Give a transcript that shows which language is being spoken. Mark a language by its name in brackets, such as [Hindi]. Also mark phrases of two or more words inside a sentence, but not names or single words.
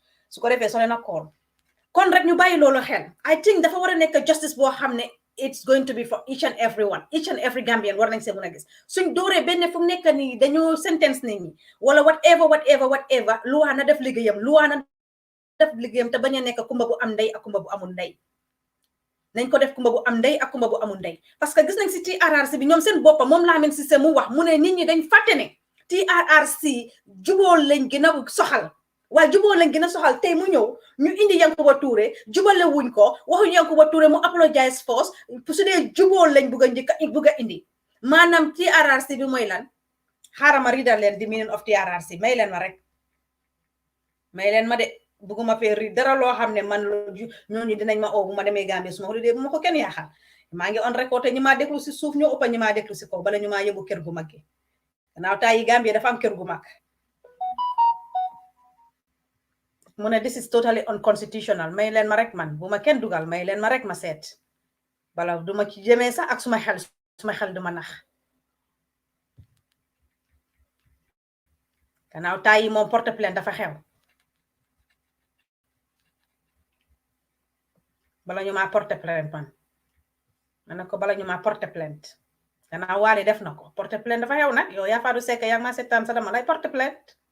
[Wolof] su ko defee so leen a call kon rek ñu bàyyi loolu xel [English] I think [Wolof] dafa war a nekk justice boo xam ne [English] it's going to be for each and every Gambian [Wolof] war nañ see mën a gis suñ dooree benn fu mu nekk nii dañoo sentence nit ñi wala whatever luwaa na def liggéeyam te bañ a nekk kumba bu am ndey ak kumba bu amul ndey nañ ko def kumba bu am ndey ak kumba bu amul ndey parce que gis nañ si TRRC bi ñoom seen boppa moom Lamin Cissé mu wax mu ne nit ñi dañ fàtte ne TRRC jubóol lañ gën a soxal waaye jubóol lañ gën a soxal tey mu ñëw ñu indi Yankuba Touray jubale wuñ ko waxuñ Yankuba Touray mu [English] apologize first [Wolof] su dee jubóol lañ bugg a indi maanaam TRRC bi mooy lan xaaral ma riidal leen [English] the meaning of TRRC [Wolof] may leen ma de bugguma fee ri dara loo xam ne man ñooñu dinañ ma oo bu ma demee Gambie suma holiday bu ma ko kenn yaaxal maa ngi [English] on record [Wolof] te ñi maa déglu si suuf ñoo ëppa ñi maa déglu si kaw bala ñu maa yóbbu kër gu mag gi gannaaw taa yi Gambie dafa am kër gu mag mu ne [English] this is totally unconstitutional [Wolof] may leen ma rek man bu ma kenn dugal may leen ma rek ma seet bala duma ci jëmee sax ak suma xel duma nax gannaaw taa yi moom [French] porte plainte [Wolof] dafa xew bala ñu ma [French] porter plainte [Wolof] man ko bala ñu ma [French] porter plainte [Wolof] gannaaw Wally def na ko [French] porter plainte [Wolof] dafa xew nag yow yaa Fadou Seck yaa ma seetaan sa dama lay [French] porter plainte